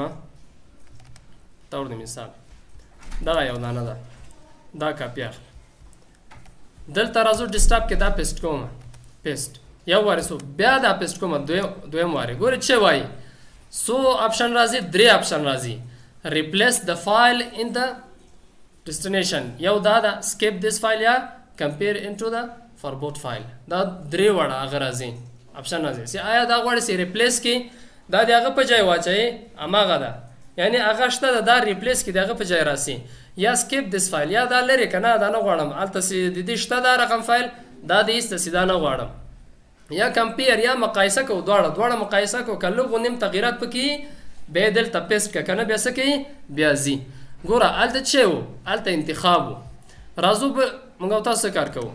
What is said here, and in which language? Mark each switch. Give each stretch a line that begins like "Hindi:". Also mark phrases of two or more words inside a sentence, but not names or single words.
Pashto: طور د مثال دغه یو دانه ده، دا کاپي اخلم. دلته راځو ډیسکټاپ کې دا پیسټ کوم. پیسټ یو وارې سو بیا دا پیسټ کوم دویم وارې. ګورئ څه وایي سو آپشن راځي، درې آپشن راځي.
English: replace the file in the destination.
Pashto: یو دا ده
English: skip this file
Pashto: یا
English: compare into the forward file.
Pashto: دا درې وړه هغه راځي آپشن راځي چې آیا دا غواړي چې ریپلیس کې دا د هغه په ځای واچوي هماغه ده، یعنی هغه شته ده دا ریپلیس کې د هغه په ځای راسي. یا
English: skip this file
Pashto: یا دا لرې که نه دا نه غواړم هلته چې د دې شته دا رقم فایل دا د ایسته چې دا نه غواړم. یا کمپیر یا مقایسه کوو، دواړه مقایسه کوو که لږ نیم تغییرات پکې بیا دلته پیسټ که کنه بیا څه کوي بیا ځي. ګوره هلته څه و هلته انتخاب و. راځو موږ او تاسو څه کار کوو.